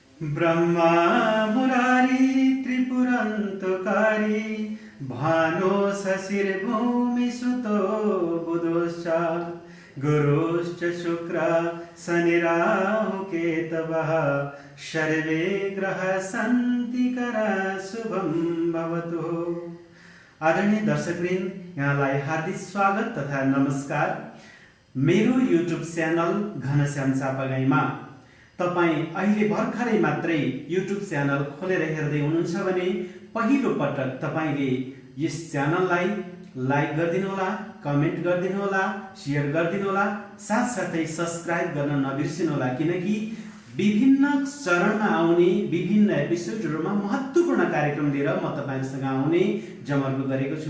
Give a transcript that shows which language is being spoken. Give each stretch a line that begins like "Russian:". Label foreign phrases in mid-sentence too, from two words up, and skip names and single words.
Sanskrit: ब्रह्मा मुरारी त्रिपुरन्तकारी भानो शशिर्भूमि सुतो बुधश्च गुरुश्च शुक्र शनिराहु केतवः सर्वे ग्रह सन्ति करा शुभम भवतु।
Nepali: आदरणीय दर्शकवृन्द, यहाँलाई हार्दिक स्वागत तथा नमस्कार। मेरो युट्युब च्यानल घनश्याम चापागाईमा तपाईँ अहिले भर्खरै मात्रै युट्युब च्यानल खोलेर हेर्दै हुनुहुन्छ भने पहिलो पटक तपाईले यस च्यानललाई लाइक गरिदिनुहोला, कमेन्ट गरिदिनुहोला, शेयर गरिदिनुहोला, साथसाथै सब्स्क्राइब गर्न नबिर्सिनुहोला, किनकि विभिन्न चरणमा आउने विभिन्न एपिसोडहरुमा महत्त्वपूर्ण कार्यक्रम लिएर म तपाईहरुसँग आउने जमर्को गरेको छु।